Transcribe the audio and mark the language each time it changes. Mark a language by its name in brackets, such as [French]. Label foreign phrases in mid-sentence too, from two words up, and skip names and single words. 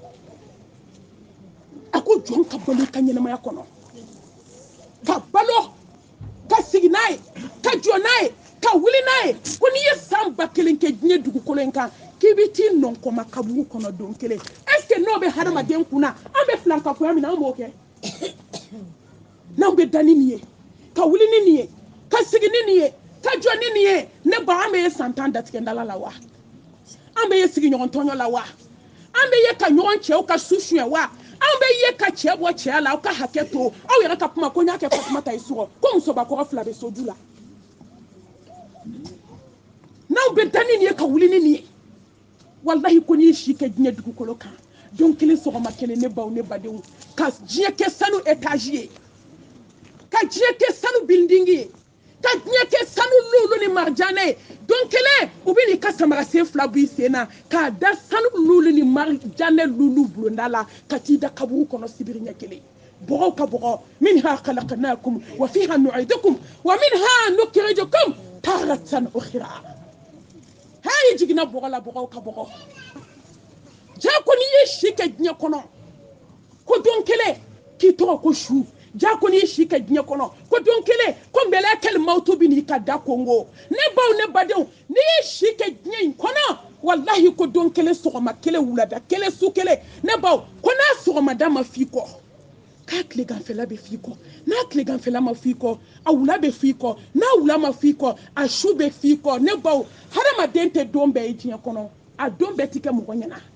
[Bambara] a ko jɔn ka balo ka ɲɛnamaya kɔnɔ ka balo ka sigi n'a ye ka jɔ n'a ye ka wuli n'a ye ko n'i ye san 1000 kɛ diɲɛ dugukolo in kan k'i bɛ t'i nɔnkɔma kaburu kɔnɔ don kelen [French] est ce que [Bambara] n'o bɛ hadamaden kun na an bɛ filankafoya min na an b'o kɛ n'anw bɛ da ni nin ye ka wuli ni nin ye ka sigi ni nin ye ka jɔ ni nin ye ne ba an bɛ ye san 10 datigɛndala la wa an bɛ ye sigiɲɔgɔn tɔɲɔ la wa an bɛ ye ka ɲɔgɔn cɛw ka su suɲɛ wa an bɛ ye ka cɛ bɔ cɛya la aw ka hakɛ to aw yɛrɛ ka kuma ko n y'a kɛ Fatumata ye sɔgɔ ko musobakɔrɔ 2 bɛ soju la n'aw bɛ da ni nin ye ka wuli ni nin ye wallahi ko ni shi ke diɲɛ dugukolo kan don kelen sɔgɔma kelen ne baw ne badenw ka diɲɛ kɛ sanu étage ye ka diɲɛ kɛ sanu building ye ka diɲɛ kɛ sanu lulu ni marjane ye don kelen u bɛ n'i ka samarasen fila b'i sen na k'a da sanu lulu ni marjane lulu bulonda la ka t'i da kaburu kɔnɔ sibiri ɲɛ kelen bɔgɔw ka bɔgɔ [Arabic] منها خلقناكم وفيها نعيدكم ومنها نخرجكم تارة أخرى [Bambara] hayi jigina bɔgɔ la bɔgɔw ka bɔgɔ ja ko ni ye si kɛ diɲɛ kɔnɔ ko don kelen k'i tɔgɔ ko su ja ko ni ye si kɛ diɲɛ kɔnɔ ko don kelen ko [Arabic] ملك الموت [Bambara] bi n'i ka da kongo ne baw ne badenw ni ye si kɛ diɲɛ in kɔnɔ wallahi ko don kelen sɔgɔma kelen wulada kelen su kelen ne baw ko n'a sɔgɔmada ma f'i kɔ k'a tileganfɛla bɛ f'i kɔ n'a tileganfɛla ma f'i kɔ a wula bɛ f'i kɔ n'a wula ma f'i kɔ a su bɛ f'i kɔ ne baw hadamaden tɛ don bɛɛ ye diɲɛ kɔnɔ a don bɛɛ ti kɛ mɔgɔ ɲɛna